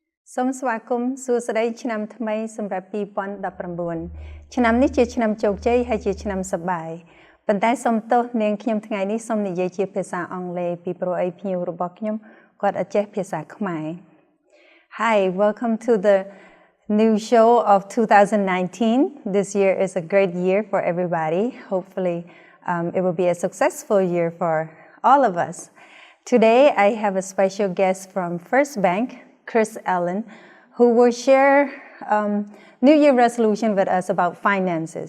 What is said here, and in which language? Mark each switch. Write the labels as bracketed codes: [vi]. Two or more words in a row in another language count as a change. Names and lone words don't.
[km] សូមស្វាគមន៍សួស្តីឆ្នាំថ្មីសម្រាប់2019ឆ្នាំនេះជាឆ្នាំជោគជ័យហើយជាឆ្នាំសប្បាយប៉ុន្តែសូមទោសនាងខ្ញុំថ្ងៃនេះសូមនិយាយជាភាសាអង់គ្លេសពីព្រោះអីភ្ញៀវរបស់ខ្ញុំគាត់អត់ចេះភាសាខ្មែរ [en] Hi, welcome to the new show of 2019. This year is a great year for everybody. Hopefully, it will be a successful year for all of us. Today, I have a special guest from First Bank, Kris, who will share New Year resolution with us about finances.